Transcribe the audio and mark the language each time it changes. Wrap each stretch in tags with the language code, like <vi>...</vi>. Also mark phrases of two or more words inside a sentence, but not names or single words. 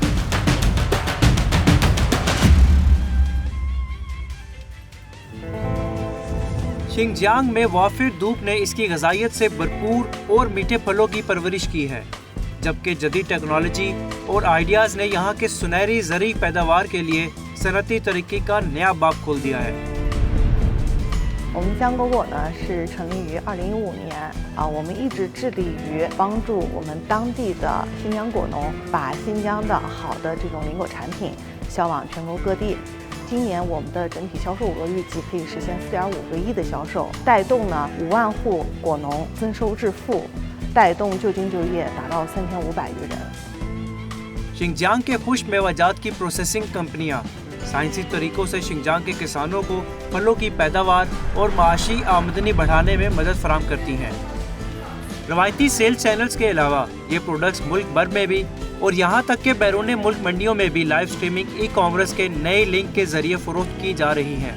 <ur>شنجانگ میں وافر دھوپ نے اس کی غذائیت سے بھرپور اور میٹھے پھلوں کی پرورش کی ہے، جبکہ جدید ٹیکنالوجی اور آئیڈیاز نے یہاں کے سنہری زرعی پیداوار کے لیے صنعتی ترقی کا نیا باب کھول دیا ہے.</ur> <zh>我们江果果呢是成立于2015年我们一直致力于帮助我们当地的新疆果农把新疆的好的这种林果产品销往全国各地。今年我们的整体销售额预计可以实现4.5个亿的销售，带动呢5万户果农增收致富，带动就近就业达到3500余人。</zh> <ur>شنجانگ کے خشک میوجات کی پروسیسنگ کمپنیاں سائنسی طریقوں سے شنجانگ کے کسانوں کو پھلوں کی پیداوار اور معاشی آمدنی بڑھانے میں مدد فراہم کرتی ہیں. روایتی</ur> <en>sale channels</en> <ur>کے علاوہ یہ پروڈکٹس ملک بھر میں بھی اور یہاں تک کہ بیرون ملک منڈیوں میں بھی</ur> <en>live streaming e-commerce</en> <ur>کے نئے لنک کے ذریعے فروخت کی جا رہی ہیں.</ur>